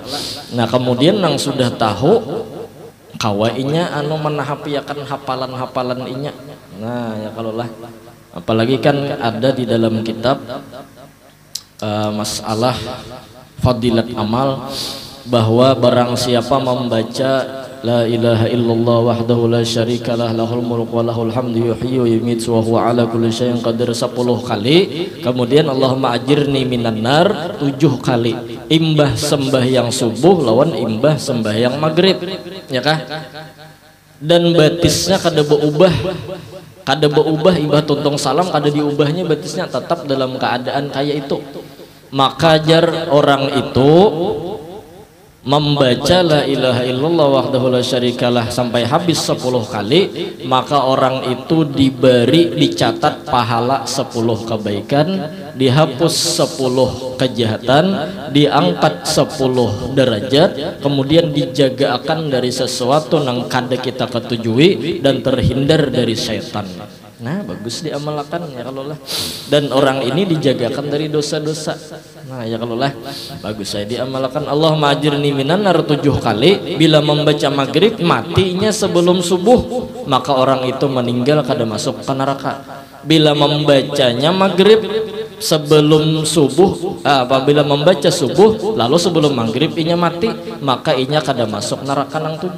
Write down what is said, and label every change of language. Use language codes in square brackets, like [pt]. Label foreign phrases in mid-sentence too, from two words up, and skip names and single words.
[bjn] Nah kemudian nang sudah tahu kawainya anu menahapiakan hafalan-hafalan inya. Nah ya kalau lah apalagi kan ada di dalam kitab masalah fadilat amal bahwa barang siapa membaca [ar] لا إله إلا الله وحده لا شريك له له الملك وله الحمد يحيي ويميت وهو على كل شيء قدير [bjn] 10 kali. [ar] Kemudian اللهم أجرني من النار 7 kali. [bjn] Imbah sembahyang subuh lawan imbah sembahyang maghrib, ya kah? Dan batisnya kada berubah ibah tuntung salam kada diubahnya, batisnya tetap dalam keadaan kayak itu. Maka jar orang itu membaca [ar] لا إله إلا الله وحده لا شريك له [bjn] sampai habis 10 kali, maka orang itu dicatat pahala 10 kebaikan, dihapus 10 kejahatan, diangkat 10 derajat, kemudian dijaga akan dari sesuatu yang kada kita ketujui dan terhindar dari syaitan. Nah, bagus diamalkan ya kalau lah. Dan orang ini dijagakan dari dosa-dosa. Nah, ya kalau lah, bagus saya diamalkan. [ar] اللهم أجرني من النار 7 kali. [bjn] Bila membaca maghrib matinya sebelum subuh, maka orang itu meninggal kada masuk ke neraka. Bila membacanya maghrib sebelum subuh, apabila membaca subuh lalu sebelum maghrib inya mati, maka inya kada masuk neraka nang 7.